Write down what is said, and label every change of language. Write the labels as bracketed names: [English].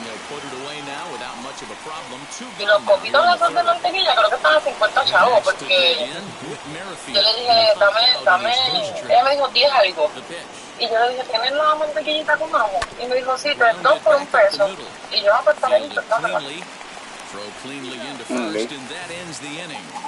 [English] Put it away now without much of a problem. [Spanish] Y los copitos esos de mantequilla creo que estaban a 50 chavos porque yo le dije, dame, ella me dijo 10 algo. Y yo le dije, ¿tienes la mantequillita con ajo? Y me dijo, sí, 2 por $1 peso. Y yo, pues también, [English] throw cleanly into first, and that ends the inning.